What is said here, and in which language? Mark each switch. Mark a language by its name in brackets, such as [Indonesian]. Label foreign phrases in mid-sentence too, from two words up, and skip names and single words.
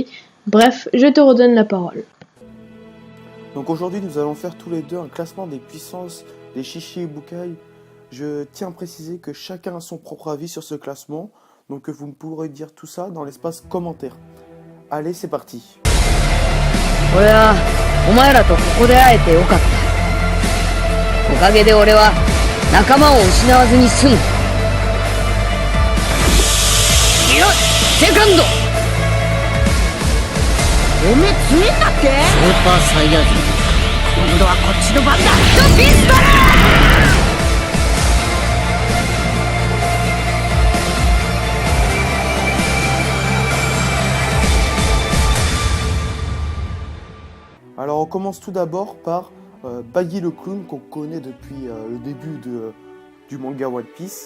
[French] Bref, je te redonne la parole. Donc aujourd'hui, nous allons faire tous les deux un classement des puissances des Shichibukai. Je tiens à préciser que chacun a son propre avis sur ce classement, donc vous pourrez dire tout ça dans l'espace commentaire. Allez, c'est parti. [Japanese] 俺はお前らとここで会えてよかった。おかげで俺は仲間を失わずに済む。いや、セカンド。おめえ強えんだっけ？スーパーサイヤ人。今度はこっちの番だ。ピストル [French] Alors on commence tout d'abord par Baggy le clown qu'on connaît depuis le début du manga One Piece.